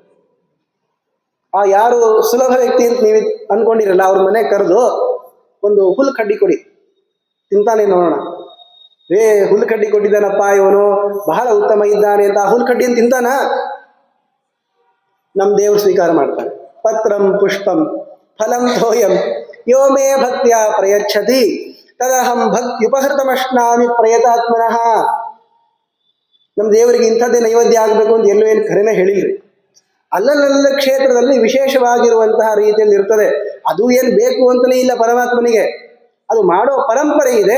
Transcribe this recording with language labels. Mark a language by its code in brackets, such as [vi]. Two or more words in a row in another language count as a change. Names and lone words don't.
[kn] ಆ ಯಾರು ಸುಲಭ ವ್ಯಕ್ತಿ ಅಂತ ನೀವು ಅನ್ಕೊಂಡಿರಲ್ಲ, ಅವ್ರ ಮನೆ ಕರೆದು ಒಂದು ಹುಲ್ಲು ಕಡ್ಡಿ ಕೊಡಿ, ತಿಂತಾನೆ ನೋಡೋಣ. ಹುಲ್ಲು ಕಡ್ಡಿ ಕೊಟ್ಟಿದ್ದಾನಪ್ಪ ಇವನು, ಬಹಳ ಉತ್ತಮ ಇದ್ದಾನೆ ಅಂತ ಆ ಹುಲ್ಲು ಕಡ್ಡಿಯನ್ನು ತಿಂತಾನ? ನಮ್ಮ ದೇವರು ಸ್ವೀಕಾರ ಮಾಡ್ತಾನೆ. [sa] ಪತ್ರಂ ಪುಷ್ಪಂ ಫಲಂ ತೋಯಂ ಯೋ ಮೇ ಭಕ್ತಿಯ ಪ್ರಯಚ್ಛತಿ ತದಹಂ ಭಕ್ತ್ಯುಪಹೃತಮಶ್ನಾಮಿ ಪ್ರಯತಾತ್ಮನಃ. [kn] ನಮ್ಮ ದೇವರಿಗೆ ಇಂಥದ್ದೇ ನೈವೇದ್ಯ ಆಗಬೇಕು ಅಂತ ಎಲ್ಲೂ ಏನು ಖರೇನ ಹೇಳಿಲ್ರಿ. ಅಲ್ಲಲ್ಲ ಕ್ಷೇತ್ರದಲ್ಲಿ ವಿಶೇಷವಾಗಿರುವಂತಹ ರೀತಿಯಲ್ಲಿ ಇರ್ತದೆ. ಅದು ಏನು ಬೇಕು ಅಂತಲೇ ಇಲ್ಲ ಪರಮಾತ್ಮನಿಗೆ, ಅದು ಮಾಡೋ ಪರಂಪರೆ ಇದೆ.